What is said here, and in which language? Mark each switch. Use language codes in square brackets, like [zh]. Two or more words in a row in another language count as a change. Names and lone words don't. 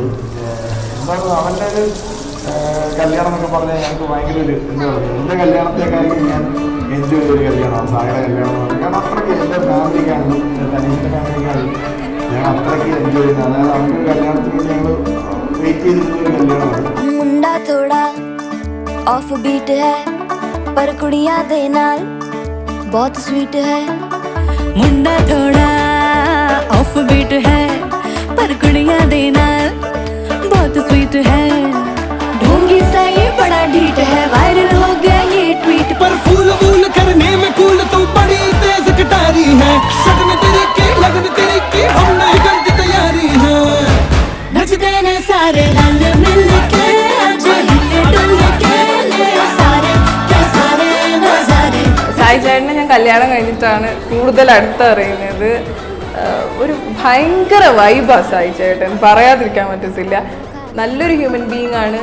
[ml] എന്താണ് അവൻ്റെ ഒരു കല്യാണം എന്നൊക്കെ പറഞ്ഞാൽ ഞങ്ങൾക്ക് ഭയങ്കര ഒരു എന്താ പറയുക, എൻ്റെ കല്യാണത്തെക്കാളും ഞാൻ എൻജോയ് ചെയ്തൊരു കല്യാണമാണ് സായിയുടെ കല്യാണം എന്ന് പറഞ്ഞാൽ. കാരണം അത്രയ്ക്ക് എൻ്റെ ഫാമിലിക്കാണെങ്കിലും തനീഷിൻ്റെ ഫാമിലിക്കാണെങ്കിലും ഞാൻ അത്രയ്ക്ക് എൻജോയ് ചെയ്യുന്നത്. അതായത് അവൻ്റെ കല്യാണത്തിന് വേണ്ടി ഞങ്ങൾ വെയിറ്റ് ചെയ്തിരുന്ന ഒരു കല്യാണമാണ്. [hi] मुंडा थोड़ा [en] off beat [hi] है पर [pa] ਕੁੜੀਆਂ ਦੇ ਨਾਲ [hi] बहुत स्वीट है. मुंडा थोड़ा [en] off beat [hi] है पर [pa] ਕੁੜੀਆਂ ਦੇ ਨਾਲ [hi] बहुत स्वीट है. ढोंगी सा ये बड़ा ढीठ है, वायरल हो गया ये ट्वीट पर फूल फूल करने में कूल तो बड़ी तेज कटारी है. सगन तेरी की लगन तेरी की हमने करती तैयारी है. [pa] ਨੱਚਦੇ ਨੇ ਸਾਰੇ ਰਲ ਮਿਲ ਕੇ [hi] आज हिले डुल के ले सारे के सारे नजारे. [ml] സായി ചേട്ടനെ ഞാൻ കല്യാണം കഴിഞ്ഞിട്ടാണ് കൂടുതൽ അടുത്തറിയുന്നത്. ഒരു ഭയങ്കര വൈബാണ് സായി ചേട്ടൻ, പറയാതിരിക്കാൻ പറ്റത്തില്ല. നല്ലൊരു [en] human being [ml] ആണ്.